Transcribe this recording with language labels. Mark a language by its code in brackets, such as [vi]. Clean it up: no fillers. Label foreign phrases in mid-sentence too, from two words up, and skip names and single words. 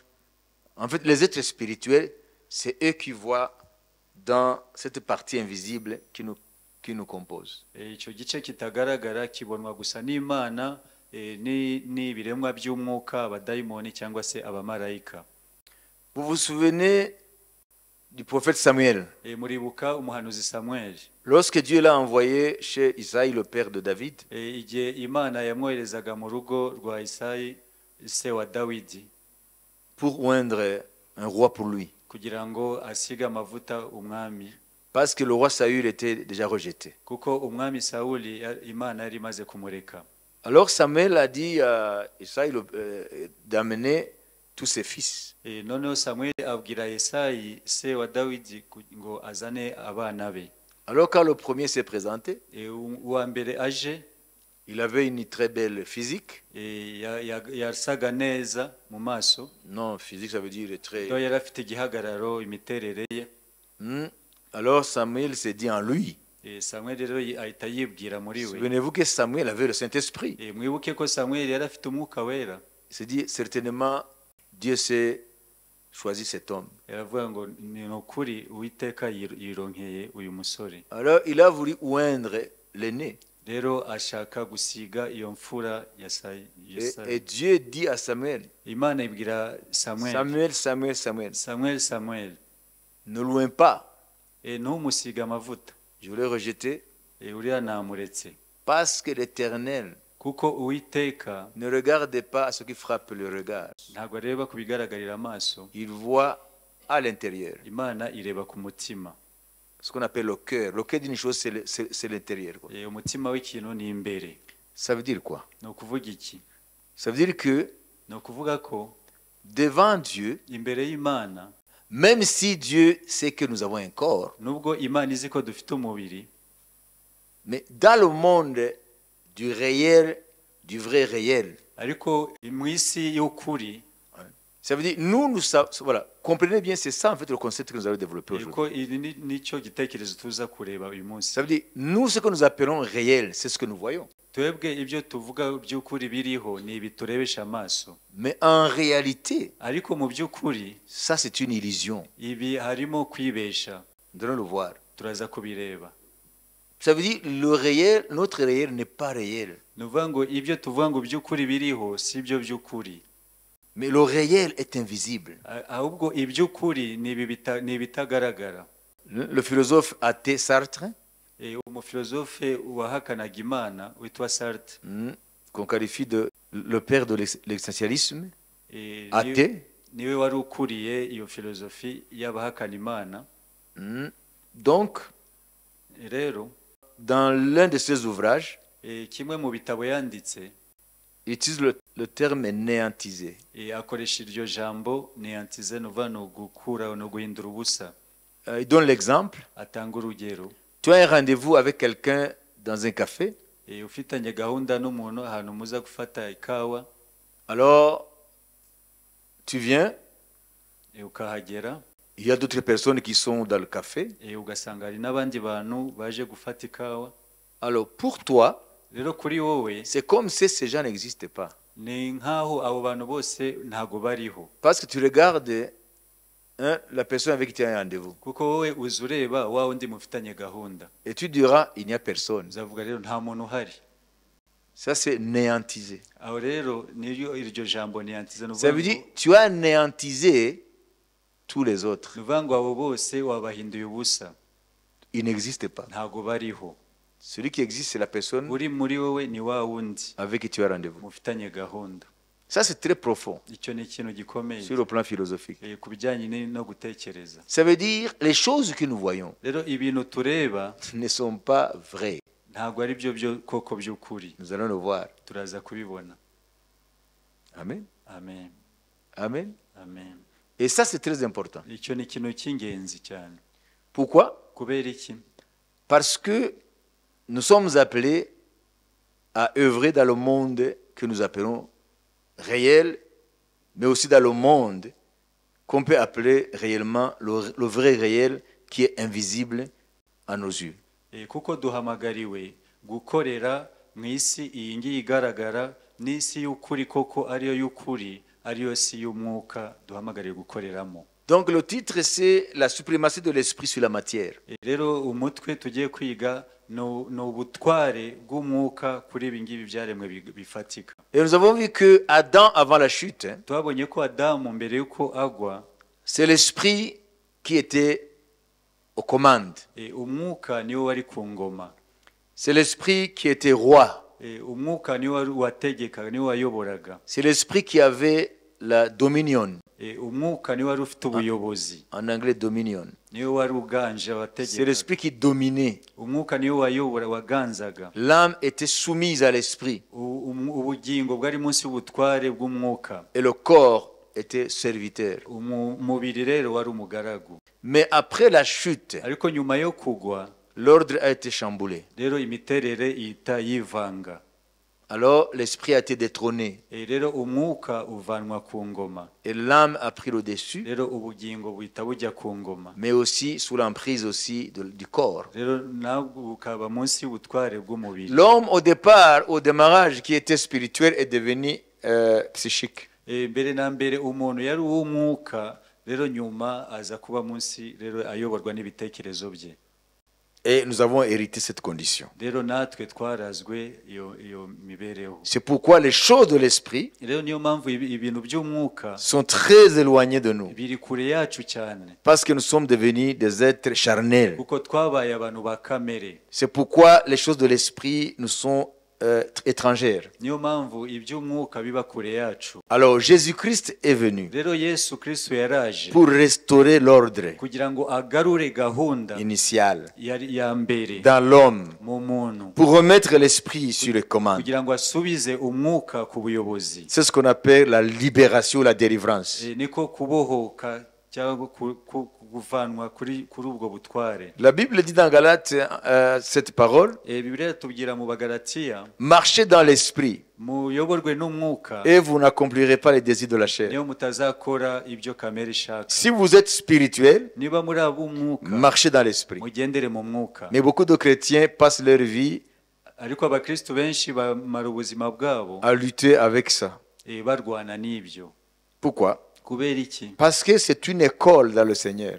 [fr] En fait, les êtres spirituels, c'est eux qui voient dans cette partie invisible qui nous compose. [rw] Icyo gice kitagaragara kibonwa gusa n'Imana n'ibiremwa by'umwuka, abadayimoni cyangwa se abamarayika. [fr] Vous vous souvenez du prophète Samuel? [rw] Muribuka umuhanuzi Samuel. [fr] Lorsque Dieu l'a envoyé chez Isaïe, le père de David, [rw] igihe Imana yamwoherezaga mu rugo rwa Isayi se wa Dawidi [fr] pour oindre un roi pour lui. [rw] kugira ngo asige amavuta umwami. [fr] Parce que le roi Saül était déjà rejeté. [rw] Kuko umwami Sawuli Imana yari imaze kumureka. [fr] Alors Samuel a dit à Isaïe d'amener tous ses fils. [rw] Noneho Samuel abwira Isayi se wa Dawidi ngo azane abana be. [fr] Alors quand le premier s'est présenté, [rw] uwa mbere aje, [fr] il avait une très belle physique. [rw] yasaga neza mu maso. [fr] Non, physique ça veut dire très... [rw] yari afite igihagararo, imiterere ye. [fr] Alors Samuel s'est dit en lui. [rw] Samuel rero ahita yibwira muri we. [fr] Souvenez-vous que Samuel avait le Saint-Esprit. [rw] Mwibuke ko Samuel yari afite umwuka wera. [fr] Il s'est dit certainement Dieu s'est choisi cet homme. [rw] Yaravuga ngo ni ukuri Uwiteka yironkeye uyu musore. [fr] Alors il a voulu oindre l'aîné. [rw] Rero ashaka gusiga iyo mfura ya [fr] Et Dieu dit à Samuel, [rw] Imana ibwira Samuel, Samuel, Samuel, Samuel, Samuel, Samuel, [fr] ne loin pas. [rw] ntumusiga amavuta. [fr] Je l'ai rejeté [rw] uriya namuretse. [fr] parce que l'Éternel [rw] kuko Uwiteka [fr] ne regarde pas à ce qui frappe le regard. [rw] ntabwo areba ku bigaragarira amaso. [fr] Il voit à l'intérieur. [rw] Imana ireba ku mutima. [fr] Ce qu'on appelle le cœur. Le cœur d'une chose, c'est l'intérieur. [rw] Umutima w'ikintu ni imbere. [fr] Ça veut dire quoi? [rw] Ni ukuvuga iki? [fr] Ça veut dire que [rw] ni ukuvuga ko [fr] devant Dieu, [rw] imbere y'Imana, [fr] même si Dieu sait que nous avons un corps, [rw] nubwo Imana izi ko dufite umubiri, [fr] mais dans le monde du réel, du vrai réel, [rw] ariko mu isi y'ukuri, [fr] ça veut dire nous savons, voilà, comprenez bien, c'est ça en fait le concept que nous allons développer aujourd'hui. [rw] nicyo gitekerezo tuza kureba uyu munsi. [fr] Ça veut dire nous ce que nous appelons réel, c'est ce que nous voyons. [rw] Twebwe ibyo tuvuga by'ukuri biriho ni ibi turebesha amaso. [fr] Mais en réalité, [rw] ariko mu by'ukuri, [fr] ça c'est une illusion. [rw] ibi harimo kwibesha. [fr] Nous allons le voir. [rw] Turaza kubireba. [fr] Ça veut dire le réel, notre réel n'est pas réel. [rw] Nuvuga ngo ibyo tuvuga ngo by'ukuri biriho si byo by'ukuri. [fr] Mais le réel est invisible. [rw] Ahubwo iby'ukuri ni ibitagaragara. [fr] Le philosophe athée Sartre, [rw] umufilozofe wahakanaga Imana witwa Sartre, [fr] qu'on qualifie de le père de l'existentialisme, athée, [rw] niwe wari ukuriye iyo filozofi y'abahakana Imana. [fr] Donc, [rw] rero [fr] dans l'un de ses ouvrages, [rw] kimwe mu bitabo yanditse, [fr] il utilise le terme est néantisé. [rw] akoresha iryo jambo neantize nuva no gukura no guhindura ubusa. [fr] Il donne l'exemple. [rw] Atanga urugero. [fr] Tu as un rendez-vous avec quelqu'un dans un café. [rw] Ufitanye gahunda n'umuntu ahantu muza gufata ikawa. [fr] Alors, tu viens. [rw] Ukahagera. [fr] Il y a d'autres personnes qui sont dans le café. [rw] Ugasanga hari n'abandi bantu baje gufata ikawa. [fr] Alors, pour toi, [rw] rero kuri wowe, [fr] c'est comme si ces gens n'existaient pas. [rw] Ni nkaho abo bantu bose ntago bariho. [fr] Parce que tu regardes la personne avec qui tu as un rendez-vous. [rw] Kuko wowe uzureba wa undi mufitanye gahunda. [fr] Et tu diras, il n'y a personne. [rw] Uzavuga rero nta muntu uhari. [fr] Ça, c'est néantisé. [rw] Aho rero niyo iryo jambo néantisé no. [fr] Ça veut dire, tu as néantisé tous les autres. [rw] Nuvango abo bose wabahinduye ubusa. [fr] Ils n'existent pas. [rw] Ntago bariho. [fr] Celui qui existe, c'est la personne [rw] uri muri wowe ni wa wundi [fr] avec qui tu as rendez-vous. [rw] mufitanye gahunda. [fr] Ça, c'est très profond [rw] Icyo ni ikintu gikomeye [fr] sur le plan philosophique. [rw] ku bijyanye no gutekereza. [fr] Ça veut dire, les choses que nous voyons [rw] Rero ibintu tureba [fr] ne sont pas vraies. [rw] ntago ari byo koko by'ukuri. [fr] Nous allons le voir. [rw] Turaza kubibona. Amen. Amen. Amen. Amen. [fr] Et ça, c'est très important. [rw] Icyo ni ikintu cy'ingenzi cyane. [fr] Pourquoi? [rw] Kubera iki? [fr] Parce que nous sommes appelés à œuvrer dans le monde que nous appelons réel, mais aussi dans le monde qu'on peut appeler réellement le vrai réel qui est invisible à nos yeux. [rw] Kuko duhamagariwe gukorera mu isi iyi ngiyi igaragara n'isi y'ukuri koko ariyo y'ukuri ariyo si y'umwuka duhamagariwe gukoreramo. [fr] Donc le titre c'est la suprématie de l'esprit sur la matière. [rw] Rero umutwe tugiye kwiga no ubutware bw'umwuka kuri ibi ngibi byaremwe bifatika. [fr] Et nous avons vu que Adam avant la chute, [rw] Twabonye ko Adamu mbere yuko agwa, [fr] c'est l'esprit qui était aux commandes. [rw] Umwuka niwo wari ku ngoma. [fr] C'est l'esprit qui était roi. [rw] Umwuka niwo wari wategeka, niwo wayoboraga. [fr] C'est l'esprit qui avait la dominion. [rw] Umwuka niwo wari ufite ubuyobozi. [fr] En anglais dominion. [rw] Niwo wari uganje wategeka. [fr] C'est l'esprit qui dominait. [rw] Umwuka niwo wayobora waganzaga. [fr] L'âme était soumise à l'esprit. [rw] Ubugingo bwari munsi y'ubutware bw'umwuka. [fr] Et le corps était serviteur. [rw] Umubiri rero wari umugaragu. [fr] Mais après la chute, [rw] ariko nyuma yo kugwa, [fr] l'ordre a été chamboulé. [rw] Rero imiterere ita yivanga. [fr] Alors l'esprit a été détrôné. [rw] Rero umwuka uvanwa ku ngoma. [fr] Et l'âme a pris le dessus. [rw] Rero ubugingo buhita bujya ku ngoma. [fr] Mais aussi sous l'emprise aussi du corps. [rw] Rero nabwo bukaba munsi y'ubutware bw'umubiri. [fr] L'homme au départ, au démarrage, qui était spirituel est devenu psychique. [rw] Mbere na mbere umuntu yari uw'umwuka, rero nyuma aza kuba munsi rero ayoborwa n'ibitekerezo bye. [fr] Et nous avons hérité cette condition. [rw] Rero natwe twarazwe iyo mibereho. [fr] C'est pourquoi les choses de l'esprit [rw] rero niyo mpamvu ibintu by'umwuka [fr] sont très éloignées de nous. [rw] Biri kure yacu cyane. [fr] Parce que nous sommes devenus des êtres charnels. [rw] Kuko twabaye abantu ba kamere. [fr] C'est pourquoi les choses de l'esprit nous sont étrangères. [rw] Niyo mpamvu iby'umwuka biba kure yacu. [fr] Alors Jésus-Christ est venu [rw] rero Yesu Kristo yaraje [fr] pour restaurer l'ordre [rw] kugira ngo agarure gahunda [fr] initial [rw] ya mbere [fr] dans l'homme, [rw] mu muntu, [fr] pour remettre l'esprit sur les commandes. [rw] kugira ngo asubize umwuka ku buyobozi. [fr] C'est ce qu'on appelle la libération, la délivrance. [rw] Niko kubohoka cyangwa kuvanwa kuri ubwo butware. [fr] La Bible dit dans Galates cette parole: [rw] Bibiliya tubwira mu Bagalatiya, [fr] marchez dans l'esprit [rw] muyoborwe n'umwuka [fr] et vous n'accomplirez pas les désirs de la chair. [rw] niyo mutazakora ibyo kamere ishaka. [fr] Si vous êtes spirituel, [rw] niba muri ab'umwuka, [fr] marchez dans l'esprit. [rw] mugendere mu mwuka. [fr] Mais beaucoup de chrétiens passent leur vie [rw] ariko abakristo benshi bamara ubuzima bwabo [fr] à lutter avec ça. [rw] Barwana n'ibyo. [fr] Pourquoi? [rw] Kubera iki? [fr] Parce que c'est une école dans le Seigneur.